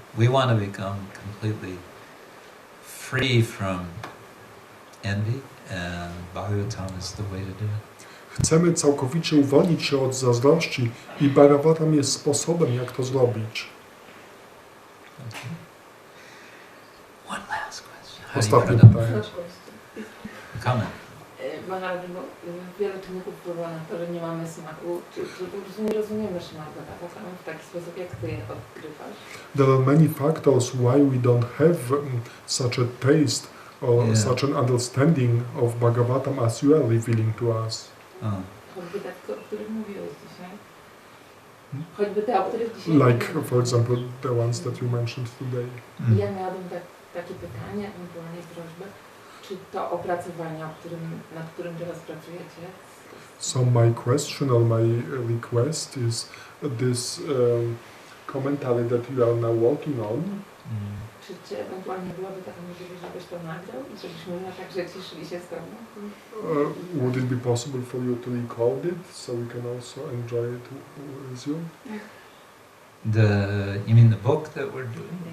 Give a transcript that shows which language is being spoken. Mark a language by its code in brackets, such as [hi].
[en] We want to become completely free from envy, and Bhagavatam is the way to do it. [pl] Chcemy całkowicie uwolnić się od zazdrości i Bhagavatam jest sposobem, jak to zrobić. [en] Okay. One last question. [pl] Ostatnie pytanie. [en] Comment. [pl] Maharaj, bo wiele czynników wpływa na to, że nie mamy smaku, czy po prostu nie rozumiemy Srimad-Bhagavatam w taki sposób, jak ty je odkrywasz? [en] There are many factors why we don't have such a taste or such an understanding of Bhagavatam as you are revealing to us. [pl] Choćby te, o których mówiłeś dzisiaj. Choćby te, o których dzisiaj [en] Like, for example, the ones that you mentioned today. [pl] Ja miałabym takie pytanie, ewentualnie prośbę. Czy to opracowanie, nad którym teraz pracujecie? [en] So my question or my request is this commentary that you are now working on. [pl] Czy ewentualnie byłaby taka możliwość, żebyś to nagrał i żebyśmy na tak rzeczy szli się z tobą? [en] Would it be possible for you to record it so we can also enjoy it with you? You mean the book that we're doing?